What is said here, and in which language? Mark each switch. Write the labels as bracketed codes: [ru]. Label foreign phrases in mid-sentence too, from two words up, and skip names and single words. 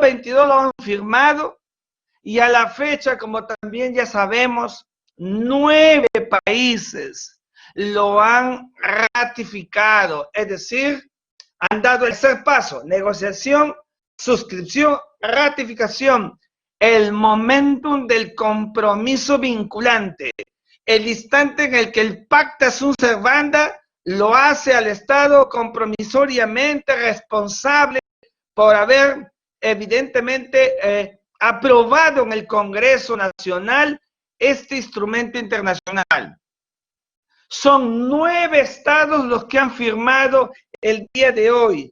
[es] 22 lo han firmado, y a la fecha, como también ya sabemos, 9 países lo han ratificado, es decir, han dado el tercer paso: negociación, suscripción, ratificación, el momentum del compromiso vinculante, el instante en el que el [la] pacta sunt servanda [es] lo hace al Estado compromisoriamente responsable por haber evidentemente aprobado en el Congreso Nacional este instrumento internacional. Son 9 estados los que han firmado el día de hoy.